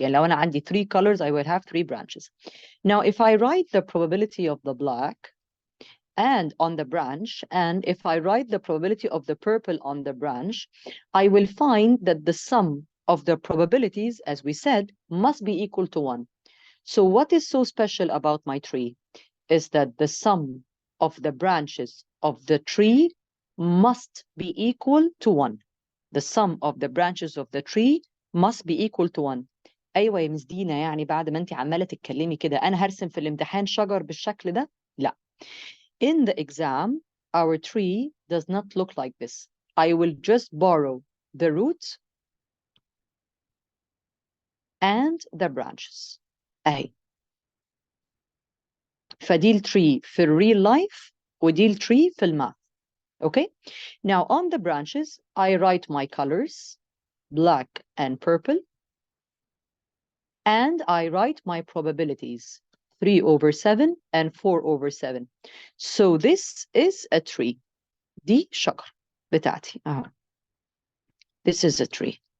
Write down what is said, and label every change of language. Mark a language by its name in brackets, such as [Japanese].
[Arabic] يعني لو أنا عندي [English] 3 colors, I will have 3 branches. Now, if I write the probability of the black and on the branch, and if I write the probability of the purple on the branch, I will find that the sum of the probabilities, as we said, must be equal to 1. So what is so special about my tree is that the sum of the branches of the tree must be equal to 1. The sum of the branches of the tree must be equal to 1. [Arabic] أيوة يا مس دينا، يعني بعد ما أنت عمالة تتكلمي كده أنا هرسم في الامتحان شجر بالشكل ده؟ لا. [English] In the exam, our tree does not look like this. I will just borrow the roots and the branches. [Arabic] أهي. فدي التري في الريل لايف ودي التري في الماث. [English] Okay? Now on the branches, I write my colors, black and purple, and I write my probabilities, 3/7 and 4/7. So this is a tree. [Arabic] دي شجر بتاعتي اهو. [English] This is a tree.